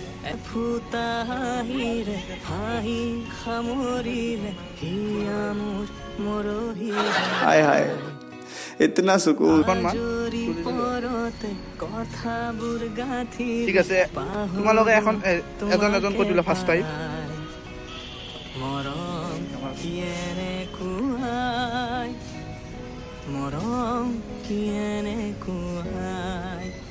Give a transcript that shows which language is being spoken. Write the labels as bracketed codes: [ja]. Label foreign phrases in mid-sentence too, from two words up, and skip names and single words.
[as] ফুটা হাঁহিৰে হাঁহি সামৰিলে হিয়া মোৰ মৰহি [hi] हाय हाय इतना सुकून [as] অকণমান জৰি পৰতে কথাবোৰ গাঁঠি ঠিক আছে তোমালোকে এখন এজন এজন কৈ দিলে [en] first time [as] মৰম কিয়েনে কুৱাই মৰম কিয়েনে কুৱাই